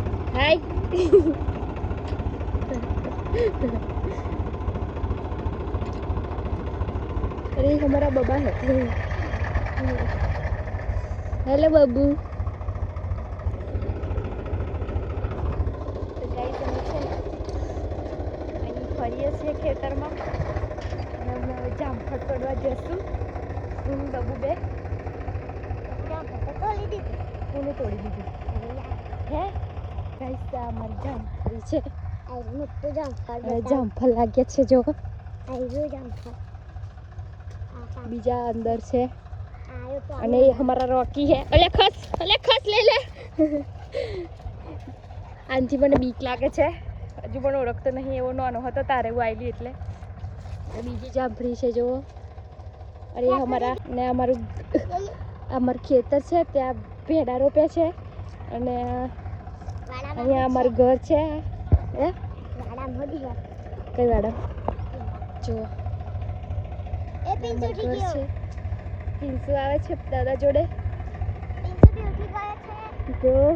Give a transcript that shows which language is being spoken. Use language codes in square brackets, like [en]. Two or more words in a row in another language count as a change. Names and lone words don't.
[hi] हाय अरे हमारा बबा है हेलो बाबू तो गाइस [gu] અમે છે ને અહીં ફરીએ છીએ ખેતરમાં અને અમે હવે જામફળ તોડવા જશું હું બાબુ બે કોને તોડી દીધું હે ગાઈસ આ અમારી જામફળી છે જામફળ લાગ્યા છે જો બીજા અંદર છે અને [hi] ये हमारा रॉकी है अले खस ले ले [gu] आंटी મને બીક લાગે છે હજુ પણ ઓળખતો નહીં એવો નાનો હતો તારે હું આવેલી એટલે બીજી જામફળી છે જો અરે અમારા ને અમારું ખેતર છે ત્યાં ભેડા રોપે છે અને અહીંયા અમારું ઘર છે હે કઈ વાડા જો અમારું ઘર છે પિન્સુ આવે છે દાદા જોડે જો